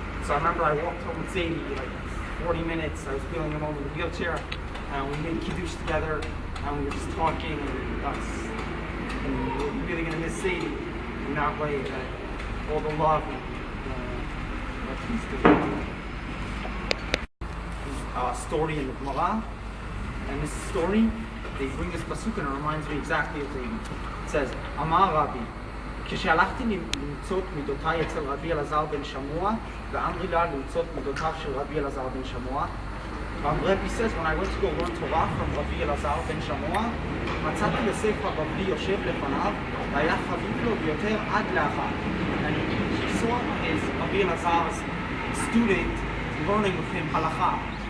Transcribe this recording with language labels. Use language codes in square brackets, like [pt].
[en] So I remember I walked home with Zadie like 40 minutes. I was wheeling him over in the wheelchair, and we made kiddush together, and we were just talking and we're really gonna miss Zadie in that way. That all the love that he's doing. Story in the Gemara, and this story, they bring this pasuk and it reminds me exactly of Zadie. It says, Amar Rabbi, [he] כשהלכתי למצוא מידותיי אצל רבי אלעזר בן שמוע, ואמרי לה למצוא מידותיו של רבי אלעזר בן שמוע. [en] Rabbi says, when I went to go learn Torah from Rabbi Elazar ben Shamoa, [he] מצאתי יוסף הבבלי יושב לפניו, והיה חביב לו ביותר עד לאחר. [en] And he saw his Rabbi Elazar's student learning with him halacha.